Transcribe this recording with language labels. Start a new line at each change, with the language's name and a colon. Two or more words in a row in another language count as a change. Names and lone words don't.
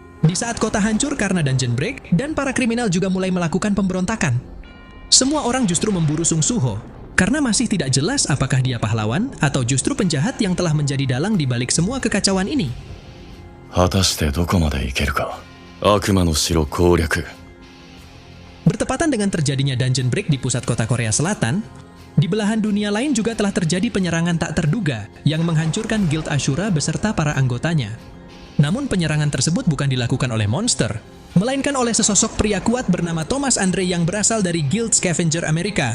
Indonesian: Di saat kota hancur karena
English: dungeon break,
Indonesian: dan para kriminal juga mulai melakukan pemberontakan. Semua orang justru memburu Sung Suho, karena masih tidak jelas apakah dia pahlawan atau justru penjahat yang telah menjadi dalang di balik semua kekacauan ini.
Japanese: 果たしてどこまで行けるか。悪魔の城攻略。
Indonesian: Bertepatan dengan terjadinya
English: dungeon break
Indonesian: di pusat kota Korea Selatan, di belahan dunia lain juga telah terjadi penyerangan tak terduga yang menghancurkan Guild Ashura beserta para anggotanya. Namun penyerangan tersebut bukan dilakukan oleh monster, melainkan oleh sesosok pria kuat bernama Thomas Andre yang berasal dari Guild Scavenger Amerika.